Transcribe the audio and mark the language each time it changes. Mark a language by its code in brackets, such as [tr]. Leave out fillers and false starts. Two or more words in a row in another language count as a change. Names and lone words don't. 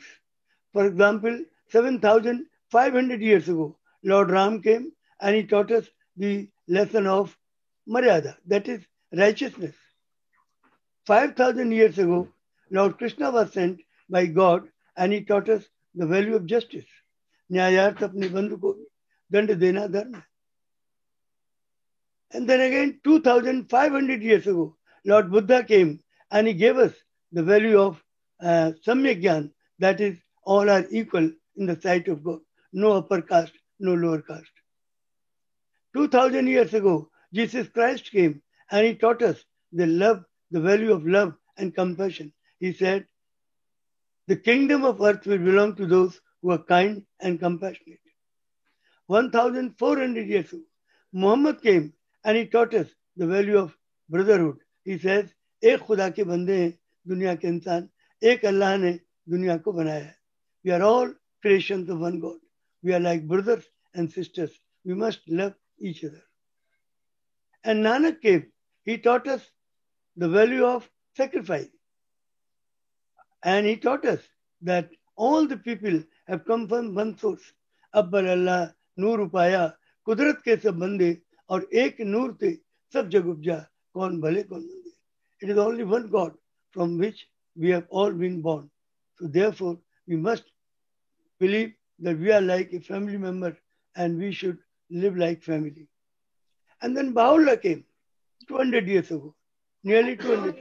[en] For example, 7,500 years ago, Lord Ram came and he taught us the lesson of Maryada, that is righteousness. 5,000 years ago, Lord Krishna was sent by God and he taught us the value of justice. [hi] न्यायार्थ अपने बंधु को दंड देना धर्म. [en] And then again, 2,500 years ago, Lord Buddha came and he gave us the value of [hi] सम्यक ज्ञान, [en] that is, all are equal in the sight of God. No upper caste, no lower caste. 2,000 years ago, Jesus Christ came and he taught us the value of love and compassion. He said, the kingdom of earth will belong to those who are kind and compassionate. 1,400 years ago, Muhammad came and he taught us the value of brotherhood. He says, [hi] एक खुदा के बंदे हैं दुनिया के इंसान, एक अल्लाह ने दुनिया को बनाया है. [en] We are all creations of one God. We are like brothers and sisters. We must love each other. And Nanak came. He taught us the value of sacrifice. And he taught us that all the people have come from one source. [pa] ਅਵਲਿ ਅਲਹ, ਨੂਰੁ ਉਪਾਇਆ, ਕੁਦਰਤਿ ਕੇ ਸਭ ਬੰਦੇ, ਔਰ ਏਕ ਨੂਰ ਤੇ ਸਭੁ ਜਗੁ ਉਪਜਿਆ, ਕਉਨ ਭਲੇ ਕਉਨ ਮੰਦੇ. [en] It is only one God from which we have all been born. So therefore, we must believe that we are like a family member and we should live like family. And then Baha'u'llah came 200 years ago, nearly 200.